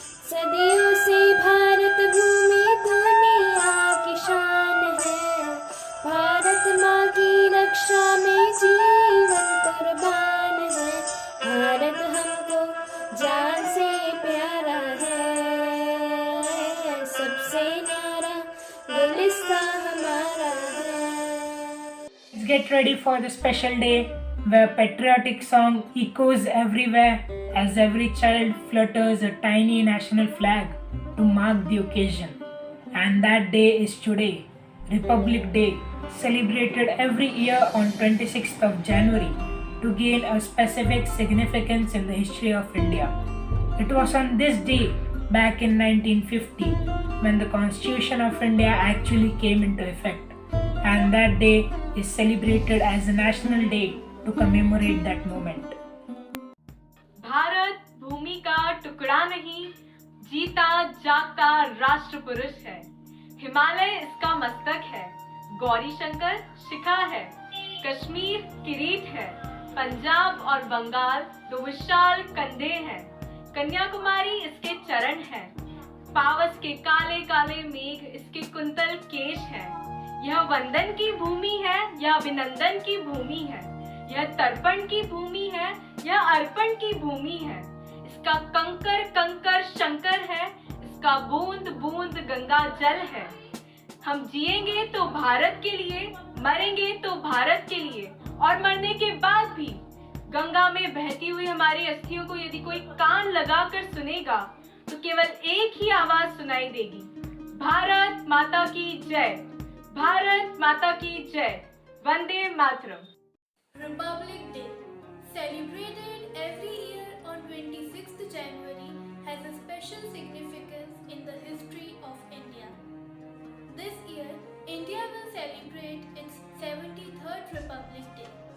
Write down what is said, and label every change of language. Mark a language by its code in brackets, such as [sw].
[hi] सदियों से भारत भूमि दुनिया की शान है, भारत माँ की रक्षा में जीवन कुर्बान है। भारत हमको जान से प्यारा है, सबसे न्यारा गुलिस्ता हमारा है। [en] Let's get ready for the special day where patriotic song echoes everywhere as every child flutters a tiny national flag to mark the occasion. And that day is today, Republic Day, celebrated every year on 26th of January to gain a specific significance in the history of India. It was on this day back in 1950 when the Constitution of India actually came into effect. And that day is celebrated as a national day to commemorate that moment. [hi] Bharat भूमि का टुकड़ा नहीं, जीता जागता राष्ट्र पुरुष है। हिमालय इसका मस्तक है, गौरी शंकर शिखा है, कश्मीर किरीट है, पंजाब और बंगाल दो विशाल कंधे हैं, कन्याकुमारी इसके चरण हैं, पावस के काले काले मेघ इसके कुंतल केश हैं। यह वंदन की भूमि है, यह अभिनंदन की भूमि है, यह तर्पण की भूमि है, यह अर्पण की भूमि है। इसका कंकर कंकर शंकर है, इसका बूंद बूंद गंगा जल है। हम जिएंगे तो भारत के लिए, मरेंगे तो भारत के लिए, और मरने के बाद भी गंगा में बहती हुई हमारी अस्थियों को यदि कोई कान लगाकर सुनेगा तो केवल एक ही आवाज सुनाई देगी, भारत माता की जय, भारत माता की जय, Vande Mataram. [en] Republic Day, celebrated every year on 26th January, has a special significance in the history of India. This year, India will celebrate its 73rd Republic Day.